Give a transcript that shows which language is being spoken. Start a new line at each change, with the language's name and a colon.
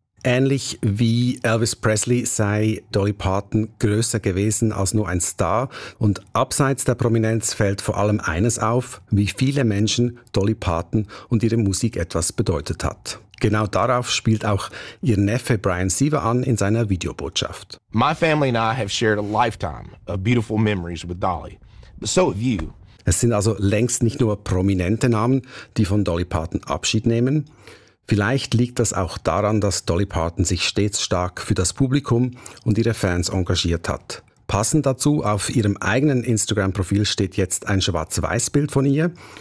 German: Ähnlich wie Elvis Presley sei Dolly Parton größer gewesen als nur ein Star. Und abseits der Prominenz fällt vor allem eines auf, wie viele Menschen Dolly Parton und ihre Musik etwas bedeutet hat. Genau darauf spielt auch ihr Neffe Brian Seaver an in seiner Videobotschaft.
English: My family and I have shared a lifetime of beautiful memories with Dolly. But so have you.
German: Es sind also längst nicht nur prominente Namen, die von Dolly Parton Abschied nehmen. Vielleicht liegt das auch daran, dass Dolly Parton sich stets stark für das Publikum und ihre Fans engagiert hat. Passend dazu, auf ihrem eigenen Instagram-Profil steht jetzt ein Schwarz-Weiß-Bild von ihr.